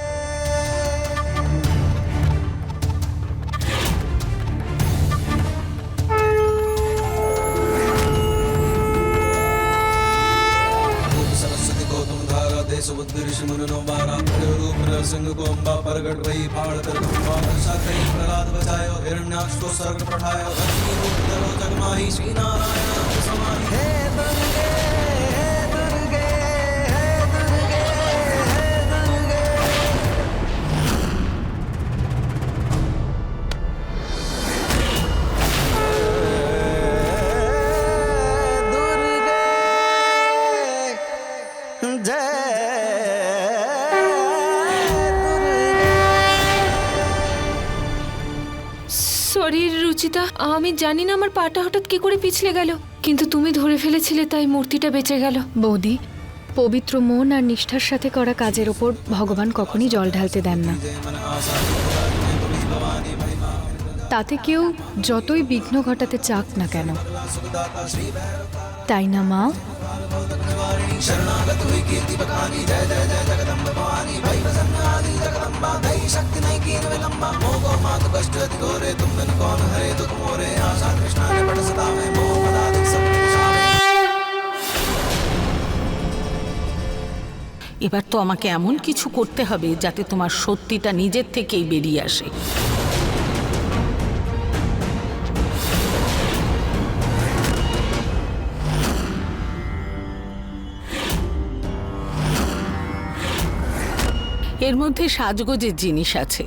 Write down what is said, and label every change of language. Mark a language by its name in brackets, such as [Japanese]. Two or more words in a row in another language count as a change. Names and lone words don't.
[Hindi] सरस्वती को तुम धारा दे सुबुद्धि ऋषि मुनिनो बारा रूप नरसिंह को अम्बा प्रगट भई फाड़ कर वर्षा कई प्रहलाद बचायो हिरण्याक्ष को स्वर्ग पठायो अग्नि रूप धरो जगमाही श्री नारायण समाहि। हे दुर्गे हे दुर्गे हे दुर्गे हे दुर्गे। दुर्गे जय [Bangla] সরি রুচিতা, আমি জানি না আমার পাটা হঠাৎ কি করে পিছলে গেল, কিন্তু তুমি ধরে ফেলেছিলে তাই মূর্তিটা বেঁচে গেল। বৌদি, পবিত্র মন আর নিষ্ঠার সাথে করা কাজের ওপর ভগবান কখনই জল ঢালতে দেন না। তাতে কেউ যতই বিঘ্ন ঘটাতে চাক না কেন, তাই না মা? [Hindi] शरणागत हुई कीर्ति बखानी जय जय जय जगदम्ब भवानी भई प्रसन्न आदि जगदम्बा दई शक्ति नहीं कीन विलंबा मोह मातु कष्ट अति घोरे तुम बिन कौन हरे दुख मोरे आशा कृष्णा ने पट सदा में मोह मदाधिक सब निशाने। [Bangla] এবার তো আমাকে এমন কিছু করতে হবে যাতে তোমার সত্যিটা নিজের থেকেই বেরিয়ে আসে। এর মধ্যে সাজগোজের জিনিস আছে।